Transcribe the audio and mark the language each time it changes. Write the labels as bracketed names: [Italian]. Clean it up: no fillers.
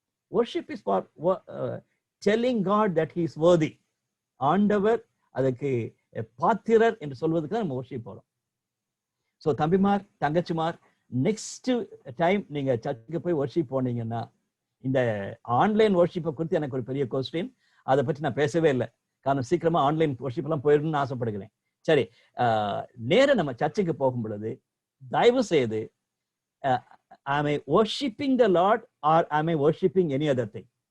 [English] Worship is for telling God that he is worthy. [Tamil] ஆண்டவர் அதுக்கு பாத்திரர் என்று சொல்வதற்கு தான் நம்ம worship போறோம். ஸோ தம்பிமார், தங்கச்சிமார், நெக்ஸ்ட் டைம் நீங்க சர்ச்சுக்கு போய் worship போனீங்கன்னா, இந்த ஆன்லைன் worship குறித்து எனக்கு ஒரு பெரிய கொஸ்டின், அதை பற்றி நான் பேசவே இல்லை. காரணம் சீக்கிரமா ஆன்லைன் worship எல்லாம் போயிடணும்னு ஆசைப்படுகிறேன். சரி, நேரம் நம்ம சர்ச்சுக்கு போகும் பொழுது தயவு செய்து [English] am I worshiping the Lord or am I worshiping any other thing?